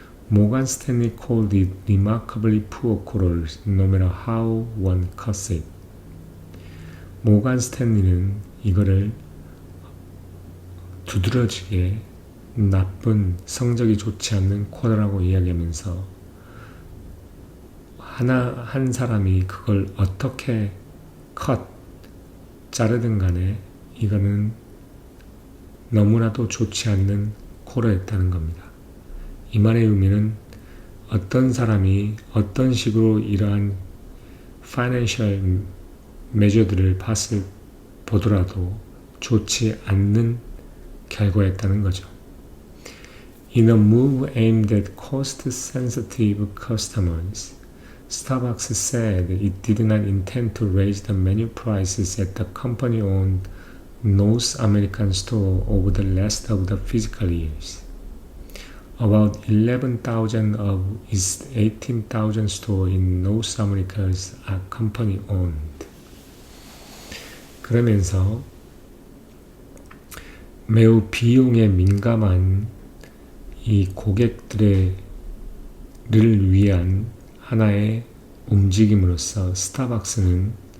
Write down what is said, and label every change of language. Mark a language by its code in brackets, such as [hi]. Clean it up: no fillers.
[en] Morgan Stanley called it remarkably poor quarter no matter how one cuts it. [ko] 모간 스탠리는 이거를 두드러지게 나쁜 성적이 좋지 않는 쿼터라고 이야기하면서 한 사람이 그걸 어떻게 자르든 간에 이거는 너무나도 좋지 않는 쿼터였다는 겁니다. 이 말의 의미는 어떤 사람이 어떤 식으로 이러한 파이낸셜 메저들을 보더라도 좋지 않는 결과였다는 거죠. [en] In a move aimed at cost-sensitive customers, Starbucks said it did not intend to raise the menu prices at the company-owned North American store over the rest of the fiscal years. About 11,000 of its 18,000 stores in North America are company-owned. [ko] 그러면서 매우 비용에 민감한 이 고객들을 위한 하나의 움직임으로써 스타벅스는